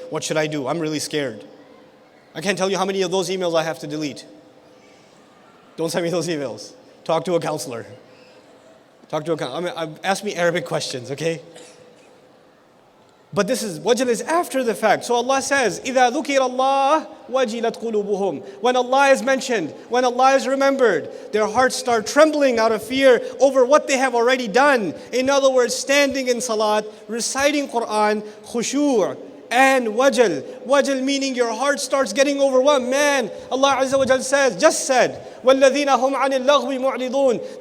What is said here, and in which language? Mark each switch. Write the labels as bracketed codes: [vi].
[en] What should I do? I'm really scared. I can't tell you how many of those emails I have to delete. Don't send me those emails. Talk to a counselor. Ask me Arabic questions, okay? But wajal is after the fact. So Allah says, [ar] إِذَا ذُكِرَ اللَّهُ وَجِلَتْ قُلُوبُهُم. [en] When Allah is mentioned, when Allah is remembered, their hearts start trembling out of fear over what they have already done. In other words, standing in salat, reciting Quran, khushu' and wajal. Wajal meaning your heart starts getting overwhelmed. Man, Allah Azza wa Jal just said, [ar] وَالَّذِينَ هُمْ عَنِ اللَّغْوِ مُعْرِضُونَ.